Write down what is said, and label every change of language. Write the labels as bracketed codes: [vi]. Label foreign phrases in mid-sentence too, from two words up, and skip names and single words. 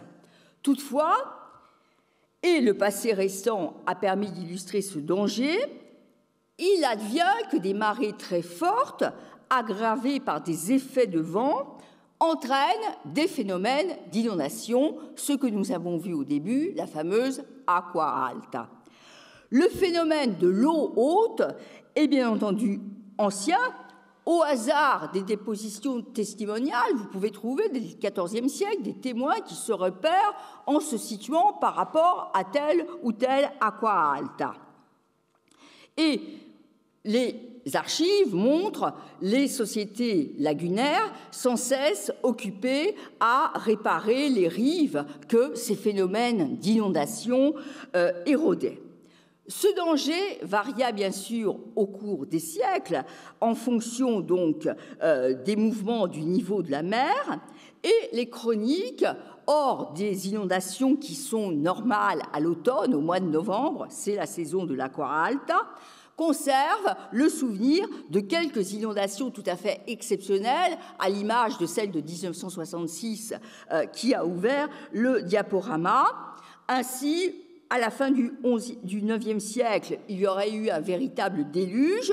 [fr] Toutefois, et le passé récent a permis d'illustrer ce danger, il advient que des marées très fortes, aggravées par des effets de vent, entraînent des phénomènes d'inondation, ce que nous avons vu au début, la fameuse [it] acqua alta. [fr] Le phénomène de l'eau haute est bien entendu ancien. Au hasard des dépositions testimoniales, vous pouvez trouver dès le XIVe siècle des témoins qui se repèrent en se situant par rapport à telle ou telle acqua alta. Et les archives montrent les sociétés lagunaires sans cesse occupées à réparer les rives que ces phénomènes d'inondation érodaient. Ce danger varia bien sûr au cours des siècles en fonction donc des mouvements du niveau de la mer, et les chroniques, hors des inondations qui sont normales à l'automne, au mois de novembre, c'est la saison de l' [it] acqua alta, [fr] conservent le souvenir de quelques inondations tout à fait exceptionnelles, à l'image de celle de 1966 qui a ouvert le diaporama. Ainsi, à la fin du IXe siècle, il y aurait eu un véritable déluge.